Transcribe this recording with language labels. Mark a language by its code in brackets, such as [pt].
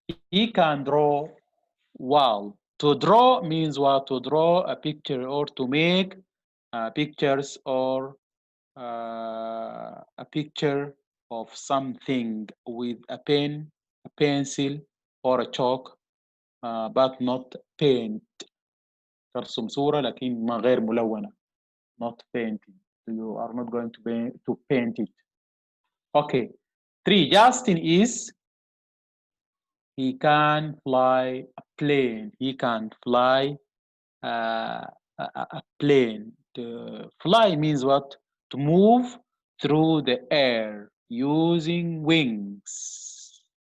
[en] He can draw wall. To draw means what? To draw a picture or to make pictures or a picture of something with a pen, a pencil, or a chalk, but not paint. [ar] ترسم صورة لكن ما غير ملونة. [en] Not painting. You are not going to paint it. Okay. Three, Justin is, he can fly a plane. He can fly a plane. To fly means what? To move through the air using wings.